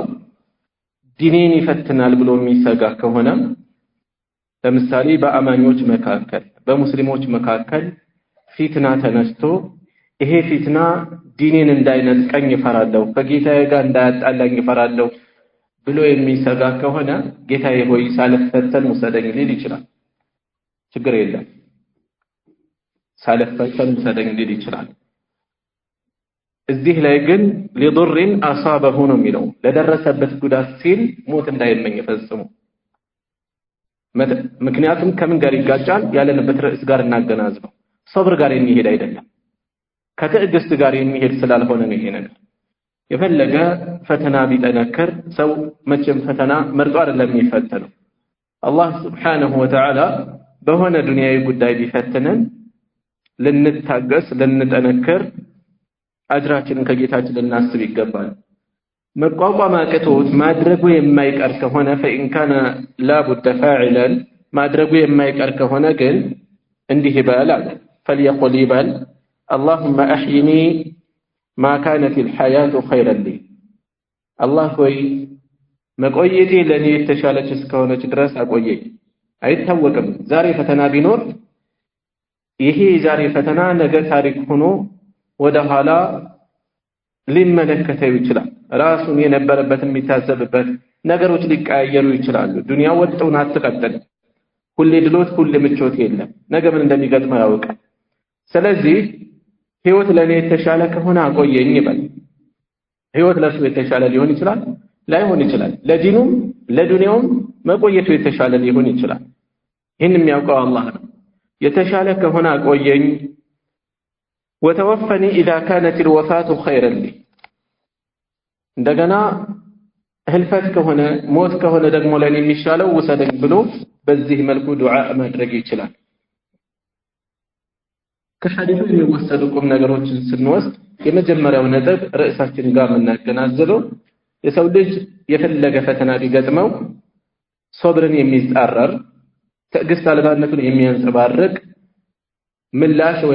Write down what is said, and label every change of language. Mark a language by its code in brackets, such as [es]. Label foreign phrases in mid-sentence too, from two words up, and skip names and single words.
[am] ዲኔን ይፈትናል ብሎ የሚሰጋ ከሆነ ለምሳሌ በአማኞች መካከል በሙስሊሞች መካከል ፊትና ተነስቶ ይሄ ፊትና ዲኔን እንዳይነጥቀኝ ይፈራለሁ፣ ከጌታዬ ጋር እንዳያጣላኝ ይፈራለሁ ብሎ የሚሰጋ ከሆነ ጌታዬ ሆይ ሳልፈተን ውሰደኝ ሊል ይችላል። ችግር የለም፣ ሳልፈተን ውሰደኝ ሊል ይችላል። እዚህ ላይ ግን [ar] لضر أصابه [am] ነው የሚለው ለደረሰበት ጉዳት ሲል ሞት እንዳይመኝ ፈጽሞ። ምክንያቱም ከምን ጋር ይጋጫል? ያለንበት ርዕስ ጋር እናገናዝበው። ሶብር ጋር የሚሄድ አይደለም፣ ከትዕግስት ጋር የሚሄድ ስላልሆነ ነው ይሄ ነገር። የፈለገ ፈተና ቢጠነክር ሰው መቼም ፈተና መርጦ አይደለም የሚፈተነው። አላህ [ar] سبحانه وتعالى [am] በሆነ ዱንያዊ ጉዳይ ቢፈትነን ልንታገስ ልንጠነክር አጅራችንን ከጌታችን ልናስብ ይገባል። መቋቋም አቅቶት ማድረጉ የማይቀር ከሆነ [ar] فإن كان لا بد فاعلا [am] ማድረጉ የማይቀር ከሆነ ግን እንዲህ ይባላል فليقل ይባል [ar] اللهم أحيني ما كانت الحياة خيرا لي [am] الله ሆይ መቆየቴ ለኔ የተሻለች እስከሆነች ድረስ አቆየኝ። አይታወቅም ዛሬ ፈተና ቢኖር ይሄ ዛሬ ፈተና ነገ ታሪክ ሆኖ ወደ ኋላ ሊመለከተው ይችላል። ራሱን የነበረበትን የሚታዘብበት ነገሮች ሊቀያየሩ ይችላሉ። ዱንያ ወጥተው አትቀጥል። ሁሌ ድሎት ሁሌ ምቾት የለም። ነገ ምን እንደሚገጥመው ያውቃል። ስለዚህ ህይወት ለኔ የተሻለ ከሆነ አቆየኝ ይበል። ህይወት ለሱ የተሻለ ሊሆን ይችላል፣ ላይሆን ይችላል። ለዲኑም ለዱንያውም መቆየቱ የተሻለ ሊሆን ይችላል። ይህን የሚያውቀው አላህ ነው። የተሻለ ከሆነ አቆየኝ [ar] وتوفني إذا كانت الوفاة خيرا لي [am] እንደገና ህልፈት ከሆነ ሞት ከሆነ ደግሞ ለኔ የሚሻለው ውሰደኝ ብሎ በዚህ መልኩ ዱዓ ማድረግ ይችላል። ከሐዲሱ የሚወሰዱ ቁም ነገሮችን ስንወስድ የመጀመሪያው ነጥብ ርዕሳችን ጋር የምናገናዘበው የሰው ልጅ የፈለገ ፈተና ቢገጥመው ሶብርን የሚጻረር ትዕግስት አልባነቱን የሚያንጸባርቅ ምላሽ ወይም